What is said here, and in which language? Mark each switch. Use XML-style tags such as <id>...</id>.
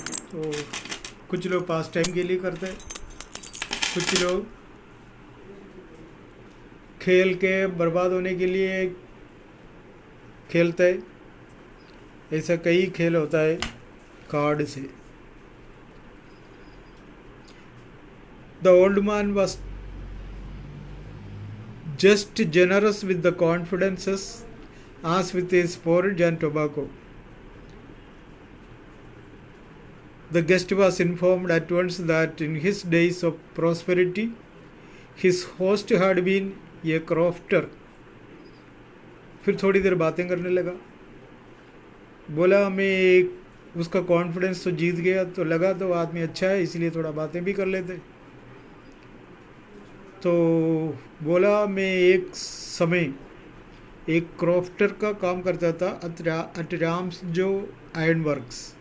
<hi>तो कुछ लोग पास टाइम के लिए करते हैं, कुछ लोग खेल के बर्बाद होने के लिए खेलते हैं। ऐसा कई खेल होता है कार्ड से।</hi> <en>The old man was just generous with the confidences as with his porridge and tobacco. The guest was informed at once that in his days of prosperity his host had been a crofter.</en> <hi>फिर थोड़ी देर बातें करने लगा। बोला मैं एक उसका confidence तो जीत गया, तो लगा तो आदमी अच्छा है, इसलिए थोड़ा बातें भी कर लेते। तो बोला मैं एक समय एक क्राफ्टर का काम करता था एट राम्स जो आयरन वर्क्स।</hi>